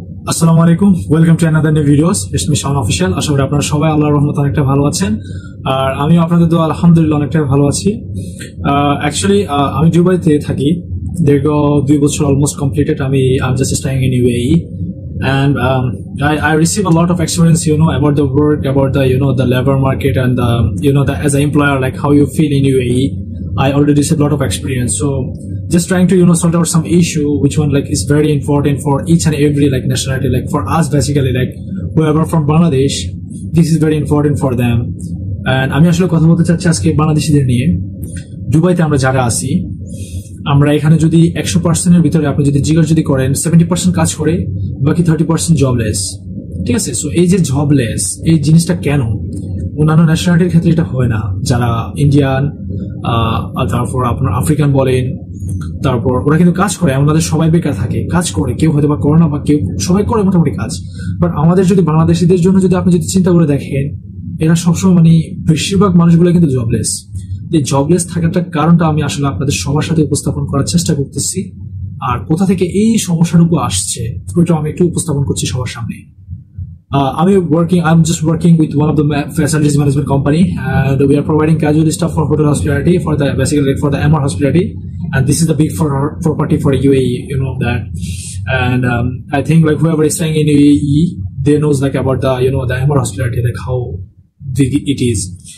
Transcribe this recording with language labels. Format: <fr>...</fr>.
<bn>আসসালামু আলাইকুম,</bn> <en>Welcome to another new videos. It's me Shawon official.</en> <bn>আশা করি আপনারা সবাই আল্লাহর রহমতে অনেকটা ভালো আছেন, আর আমি আপনাদের দোয়া আলহামদুলিল্লাহ অনেকটা ভালো আছি। অ্যাকচুয়ালি আমি দুবাইতে থাকি, দীর্ঘ 2 বছর</bn> <en>Almost completed. আমি just staying in UAE, and I receive a lot of experience, about the work, about the the labor market, and the as an employer, like how you feel in UAE. I already received a lot of experience, so just trying to sort out some issue which one like is very important for each and every like nationality, like for us basically, like whoever from Bangladesh, this is very important for them.</en> <bn>And আমি আসলে কথা বলতে চাচ্ছি আজকে বাংলাদেশিদের নিয়ে। দুবাইতে আমরা যারা আছি, আমরা এখানে যদি 100%-এর ভিতরে আপনি যদি জিজ্ঞাসা করেন 70% কাজ করে, বাকি 30% জবলেস। ঠিক আছে, সো এই যে জবলেস, এই জিনিসটা কেন অন্যান্য ন্যাশনালিটির ক্ষেত্রে এটা হয় না? যারা ইন্ডিয়ান, তারপর আপনার আফ্রিকান বলেন, তারপর ওরা কিন্তু কাজ করে, আমাদের সবাই বেকার থাকে, কাজ করে, কেউ হয়তো বা করে না, বা কেউ সবাই করে মোটামুটি কাজ। বাট আমাদের যদি বাংলাদেশিদের জন্য যদি আপনি যদি চিন্তা করে দেখেন, এরা সবসময় মানে বেশিরভাগ মানুষগুলো কিন্তু জবলেস। এই জবলেস থাকাটার কারণটা আমি আসলে আপনাদের সবার সাথে উপস্থাপন করার চেষ্টা করতেছি, আর কোথা থেকে এই সমস্যাটুকু আসছে ওইটা আমি একটু উপস্থাপন করছি সবার সামনে।</bn> <en>I'm just working with one of the facilities management company, and we are providing casual stuff for hotel hospitality, for the basically like for the MR hospitality, and this is the big property for UAE, that. And I think like whoever is staying in UAE, they knows like about the the MR hospitality, like how big it is.</en>